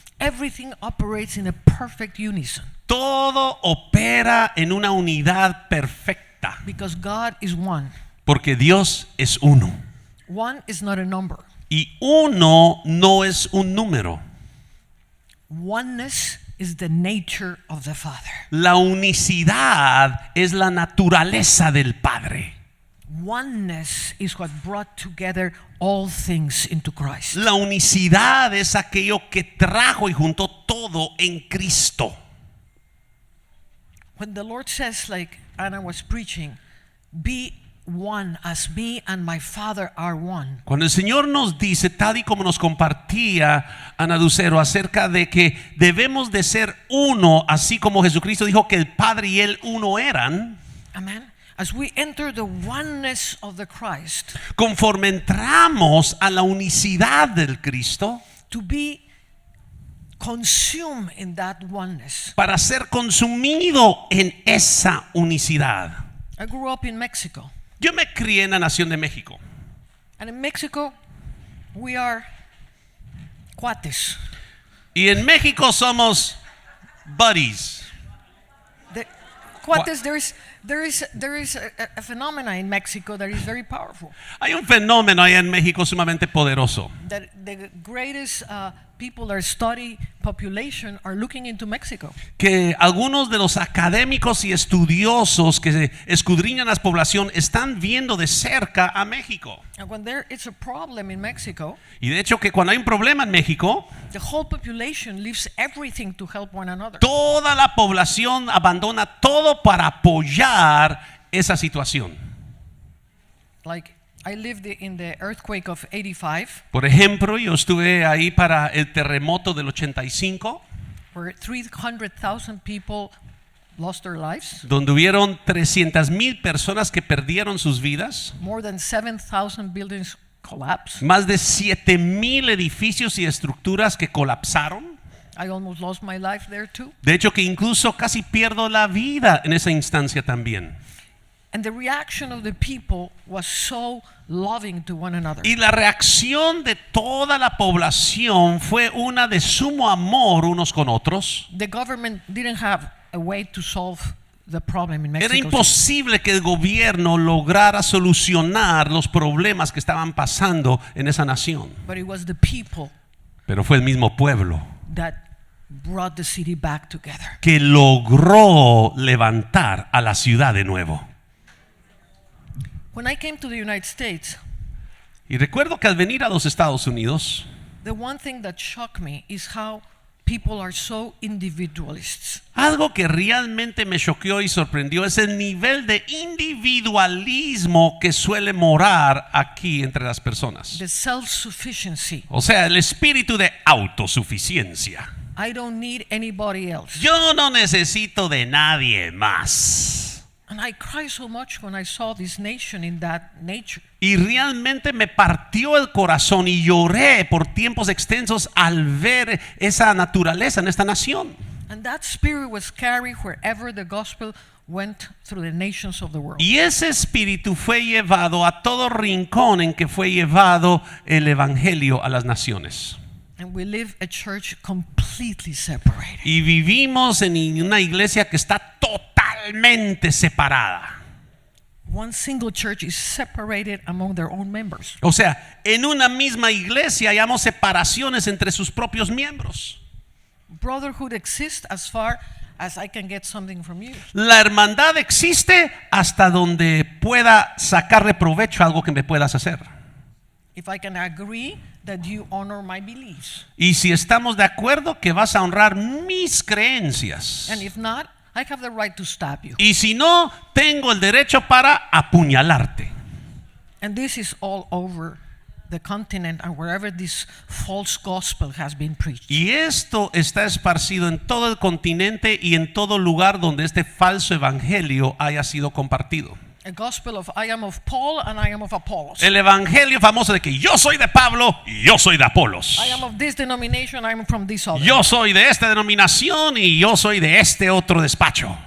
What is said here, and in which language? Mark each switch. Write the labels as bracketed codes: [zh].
[en] Everything operates in a perfect unison [es] Todo opera en una unidad perfecta, [en] because God is one. [es] porque Dios es uno. [en] One is not a number. [es] Y uno no es un número. [en] Oneness is the nature of the Father. [es] La unicidad es la naturaleza del Padre. [en] Oneness is what brought together all things into Christ. [es] La unicidad es aquello que trajo y juntó todo en Cristo. [en] When the Lord says, like Anna was preaching, be one as me and my Father are one. [es] Cuando el Señor nos dice, tal y como nos compartía Ana Ducero, acerca de que debemos de ser uno, así como Jesucristo dijo que el Padre y Él uno eran. [en] Amen. As we enter the oneness of the Christ, [es] Conforme entramos a la unicidad del Cristo, [en] to be consumed in that oneness. [es] para ser consumido en esa unicidad. [en] I grew up in Mexico. [es] Yo me crié en la nación de México. [en] And in Mexico, we are cuates. [es] Y en México somos [en] buddies. The cuates, there is a phenomena in Mexico that is very powerful. [es] Hay un fenómeno allá en México sumamente poderoso. [en] That the greatest people that study population are looking into Mexico. [es] Que algunos de los académicos y estudiosos que escudriñan la población están viendo de cerca a México. [en] And when there is a problem in Mexico, [es] Y de hecho que cuando hay un problema en México, [en] the whole population leaves everything to help one another. [es] toda la población abandona todo para apoyar esa situación. [en] Like I lived in the earthquake of 85, [es] Por ejemplo, yo estuve ahí para el terremoto del 85, [en] where 300,000 people lost their lives. [es] donde hubieron 300,000 personas que perdieron sus vidas, [en] More than 7,000 buildings collapsed. [es] más de 7,000 edificios y estructuras que colapsaron. [en] I almost lost my life there too. [es] De hecho que incluso casi pierdo la vida en esa instancia también. [en] And the reaction of the people was so loving to one another. [es] Y la reacción de toda la población fue una de sumo amor unos con otros. [en] The government didn't have a way to solve the problem in Mexico. [es] Era imposible que el gobierno lograra solucionar los problemas que estaban pasando en esa nación. [en] But it was the people [es] Pero fue el mismo pueblo [en] that brought the city back together. [es] que logró levantar a la ciudad de nuevo. [en] When I came to the United States, [es] Y recuerdo que al venir a los Estados Unidos, [en] the one thing that shocked me is how people are so individualists. [es] algo que realmente me choqueó y sorprendió es el nivel de individualismo que suele morar aquí entre las personas. [en] The self-sufficiency. [es] O sea, el espíritu de autosuficiencia. [en] I don't need anybody else. [es] Yo no necesito de nadie más. [en] And I cried so much when I saw this nation in that nature. [es] Y realmente me partió el corazón y lloré por tiempos extensos al ver esa naturaleza en esta nación. [en] And that spirit was carried wherever the gospel went through the nations of the world. [es] Y ese espíritu fue llevado a todo rincón en que fue llevado el evangelio a las naciones. [en] And we live a church completely separated. [es] Y vivimos en una iglesia que está totalmente separada. [en] One single church is separated among their own members. [es] O sea, en una misma iglesia hayamos separaciones entre sus propios miembros. [en] Brotherhood exists as far as I can get something from you. [es] La hermandad existe hasta donde pueda sacarle provecho a algo que me puedas hacer. [en] If I can agree that you honor my beliefs. [es] Y si estamos de acuerdo que vas a honrar mis creencias. [en] And if not, I have the right to stab you. [es] Y si no, tengo el derecho para apuñalarte. [en] And this is all over the continent and wherever this false gospel has been preached. [es] Y esto está esparcido en todo el continente y en todo lugar donde este falso evangelio haya sido compartido. [en] A gospel of I am of Paul and I am of Apollos. [es] El evangelio famoso de que yo soy de Pablo y yo soy de Apolos. [en] I am of this denomination, I am from this other. [es] Yo soy de esta denominación y yo soy de este otro despacho.